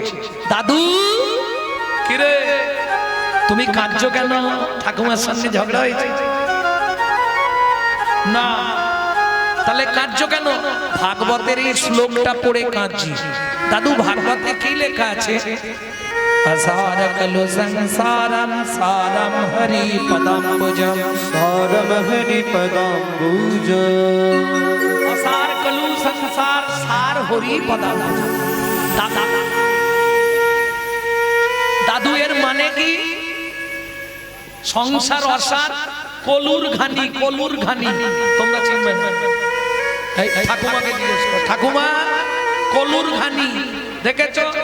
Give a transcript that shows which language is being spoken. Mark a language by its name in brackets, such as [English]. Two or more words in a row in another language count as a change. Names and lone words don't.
[Bangla] দাদু, কিরে তুমি কাঁদছো কেন? ঠাকুমার সঙ্গে ঝগড়া হয়েছে? না। তাহলে কাঁদছো কেন? ভাগবতের এই শ্লোকটা পড়ে কাঁদছি। দাদু, ভাগবতে কি লেখা আছে? [Sanskrit] असार कलु संसारम सारम हरि पदाम्बुजम, सारम हरि पदाम्बुजम, असार कलु संसार सार हरि पदाम्बुजम। [Bangla] দাদু এর মানে কি? সংসার অসার, কলুর ঘানি, কলুর ঘানি তোমরা চিনবে না? এই ঠাকুমাকে জিজ্ঞেস কর, ঠাকুমা কলুর ঘানি দেখেছো?